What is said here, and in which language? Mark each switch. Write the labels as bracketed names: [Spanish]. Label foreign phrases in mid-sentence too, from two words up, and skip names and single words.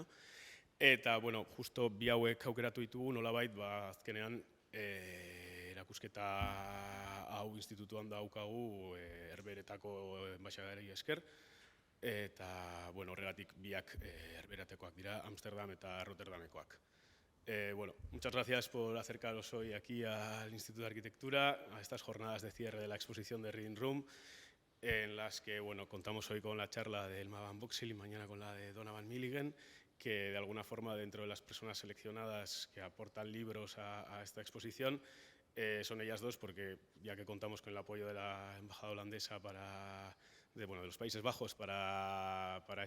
[Basque] Eta, justo bi hauek aukeratu ditugu, nolabait, azkenean erakusketa hau institutuan daukagu Herberetako enbaxadari esker. Eta, horregatik biak Herberatekoak dira, Amsterdam eta Rotterdamekoak. [Spanish] Muchas gracias por acercaros hoy aquí al Instituto de Arquitectura, a estas jornadas de cierre de la exposición de Reading Room, en las que contamos hoy con la charla de Elma van Boxel y mañana con la de Donovan Millinena, que de alguna forma dentro de las personas seleccionadas que aportan libros a esta exposición son ellas dos, porque ya que contamos con el apoyo de la embajada holandesa de los Países Bajos para